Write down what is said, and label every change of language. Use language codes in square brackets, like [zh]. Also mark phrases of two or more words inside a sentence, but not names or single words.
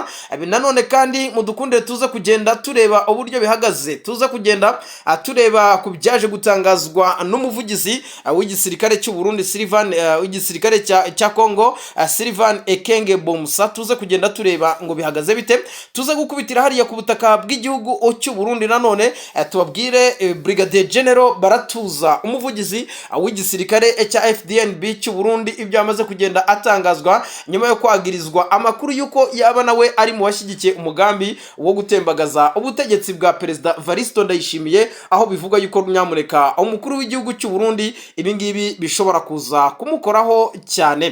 [rw] Nanone kandi mudukundire tuze kugenda tureba uburyo bihagaze, tuze kugenda tureba ku byaje gutangazwa n'umuvugizi w'igisirikare cy'u Burundi w'igisirikare cya Kongo, Sylvain Ekenge Bomsa. Tuze kugenda tureba ngo bihagaze bite, tuze gukubitira hariya ku butaka bw'igihugu cy'u Burundi. Nanone tubabwire Brigadier General Baratuza, umuvugizi w'igisirikare cya FDNB cy'u Burundi, ibyo amaze kugenda atangazwa nyuma yo kwagirizwa amakuru yuko yaba nawe ari mu bashyigikiye umugambi wo gutembagaza ubutegetsi bwa Perezida Evaristo Ndayishimiye, aho bivuga yuko nyamuneka umukuru w'igihugu cy'u Burundi ibingibi bishobora kuza kumukoraho cyane.